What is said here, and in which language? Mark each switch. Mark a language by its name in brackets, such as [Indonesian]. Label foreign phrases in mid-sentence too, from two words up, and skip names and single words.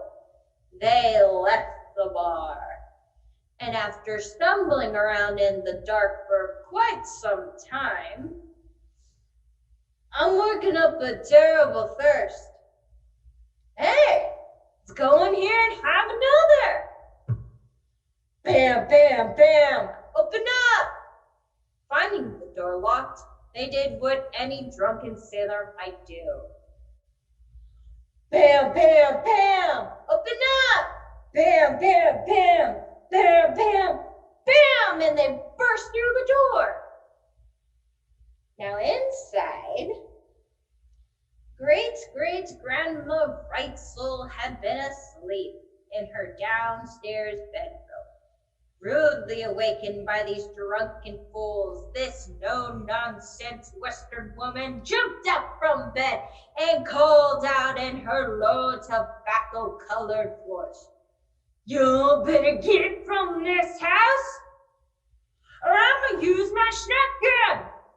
[English] They left the bar, and after stumbling around in the dark for quite some time, I'm working up a terrible thirst. Hey, let's go in here and have another. Bam, bam, bam, open up. Finding the door locked, they did what any drunken sailor might do. Bam, bam, bam, open up. Bam, bam, bam, bam, bam, bam, and they burst through the door. Now inside, GGGrandma Reitzel had been asleep in her downstairs bedroom. Rudely awakened by these drunken fools, this no-nonsense Western woman jumped up from bed and called out in her low tobacco-colored voice, "You better get from this house, or I'ma use my shotgun.